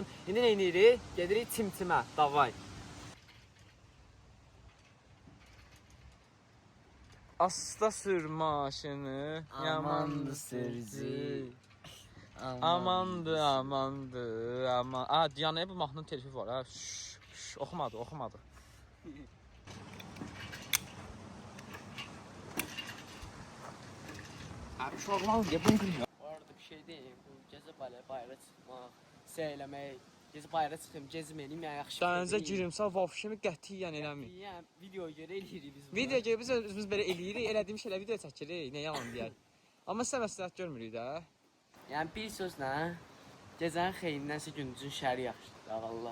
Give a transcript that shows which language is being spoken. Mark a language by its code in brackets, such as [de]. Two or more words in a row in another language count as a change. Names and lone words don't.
[az] İndi nə edirik? Gedirik Timtimə, davay. Asta sür maşını, yamandı sürücü. Amandı, aman. Diyanaya bu mahnının telifi var ha. Oxumadı. [tr] Abi şu Allah'ım ya bunu bilmiyor. [az] Bu arada bir şey deyim, bu gecə bayıra çıxmaq, seyləmək, gecə bayıra çıxım, gezməyim ya yaxşı. Dənizə girimsə vəfşimi qətiyyən eləmir. Yəni videoya görə eləyirik biz bunu. Videoya görə biz özümüz belə eləyirik, elədiyim şeylə video çəkirik, nə yalan deyək. Amma sizə məsləhət görmürük də. Yəni bir sözlə gecənin xeyrindən gündüzün şəri yaxşıdır, Allah.